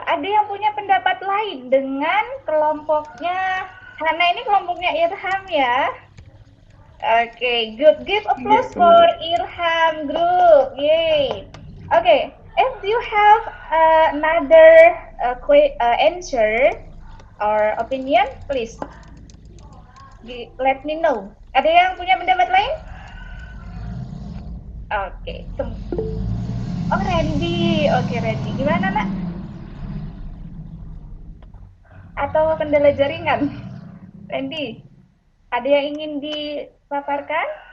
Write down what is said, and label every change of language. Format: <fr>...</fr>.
<id>Ada yang punya pendapat lain dengan kelompoknya Hana? Ini kelompoknya Irham ya.</id> <en>Oke, good. Give applause for Irham group. Yay. Oke, if you have another answer or opinion, please let me know.</en> <id>Ada yang punya pendapat lain? Oke, oh Randy, oke Randy, gimana nak? Atau kendala jaringan? Randy, ada yang ingin dipaparkan?</id>